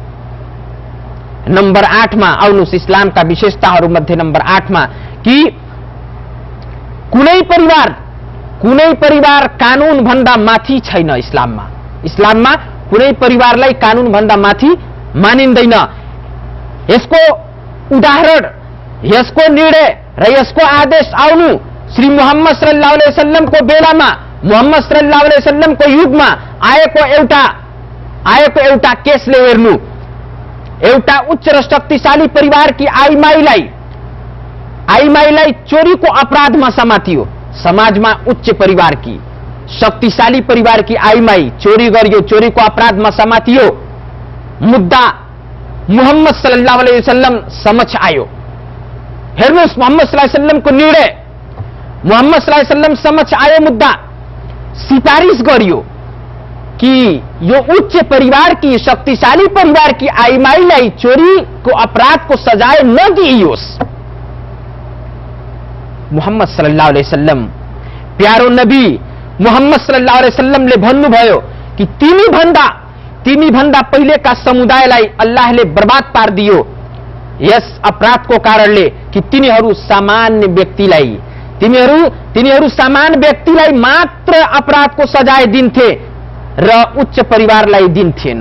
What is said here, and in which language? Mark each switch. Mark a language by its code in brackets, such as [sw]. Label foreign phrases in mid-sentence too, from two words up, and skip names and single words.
[ne] नम्बर 8 मा आउनुस्, इस्लामका विशेषताहरू मध्ये नम्बर 8 मा कि कुनै परिवार कानून भन्दा माथि छैन। इस्लाममा कुनै परिवारलाई कानून भन्दा माथि मानिँदैन। यसको उदाहरण, यसको निर्णय र यसको आदेश आउनु श्री मोहम्मद [ar] صلى الله عليه وسلم [ne] बेलामा, मोहम्मद [ar] صلى الله عليه وسلم [ne] युगमा आएको एउटा केसले हेर्नु। एउटा उच्च र शक्तिशाली परिवारकी आइमाईलाई चोरीको अपराधमा समातियो। समाजमा उच्च परिवारकी शक्तिशाली परिवारकी आइमाई चोरी गरियो, चोरीको अपराधमा समातियो। मुद्दा मोहम्मद [ar] صلى الله عليه وسلم [ne] समक्ष आयो। हेर्नुहोस्, मोहम्मद [ar] صلى الله عليه وسلم [ne] निर्णय, मोहम्मद [ar] صلى الله عليه وسلم [ne] समक्ष आयो मुद्दा। सिफारिस गरियो कि यो उच्च परिवार की, शक्तिशाली परिवार की आइमाईलाई चोरीको अपराधको सजाय नदिइयोस्। [ar] محمد صلى الله عليه وسلم, [ne] प्यारो नबी मोहम्मद [ar] صلى الله عليه وسلم [ne] भन्नुभयो कि तिमी भन्दा पहिलेका समुदायलाई अल्लाहले बर्बाद पारिदियो यस अपराधको कारणले कि तिनीहरू सामान्य व्यक्तिलाई मात्र अपराधको सजाय दिन्थे र उच्च परिवारलाई दिन्थेन।